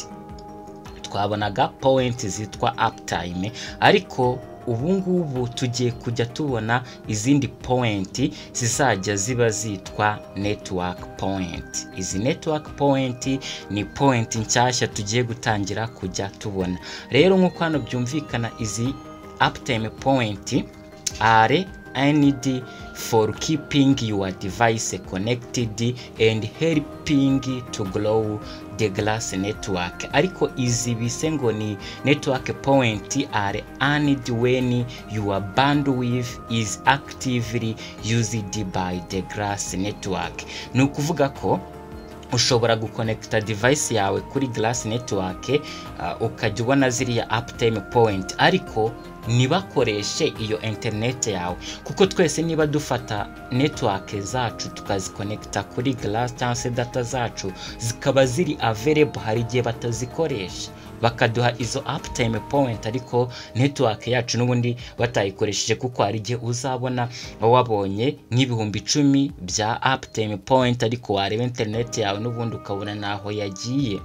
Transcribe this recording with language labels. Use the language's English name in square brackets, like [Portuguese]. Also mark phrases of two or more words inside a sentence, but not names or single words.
[Kinyarwanda] Twabonaga point zitwa uptime, ariko ubu ngubu tugiye kujya tubona izindi point zizajya ziba zitwa [English] network point. [Kinyarwanda] Izi [English] network point [Kinyarwanda] ni point nshyashya tugiye gutangira kujya tubona. Rero nkuko hano byumvikana, izi [English] uptime point are needed for keeping your device connected and helping to grow the Glass network. [Kinyarwanda] Ariko izi bise ngo ni [English] network point are needed when your bandwidth is actively used by the Glass network. [Kinyarwanda] Ni ukuvuga ko ushobora guconnecta device yawe kuri Glass network ukajya ubona ziriya [English] uptime point, [Kinyarwanda] ariko nibakoreshe iyo internet yawe, kuko twese niba dufata network zacu tukaziconnecta kuri Glass cyangwa se data zacu zikaba ziri available, hari igihe batazikoresha bakaduha izo [English] uptime point, [Kinyarwanda] ariko network yacu n'ubundi batayikoresheje, kuko hari igihe uzabona wabonye nk'ibihumbi 10 bya [English] uptime point [Kinyarwanda] ariko wareba internet yawe n'ubundi ukabona naho yagiye.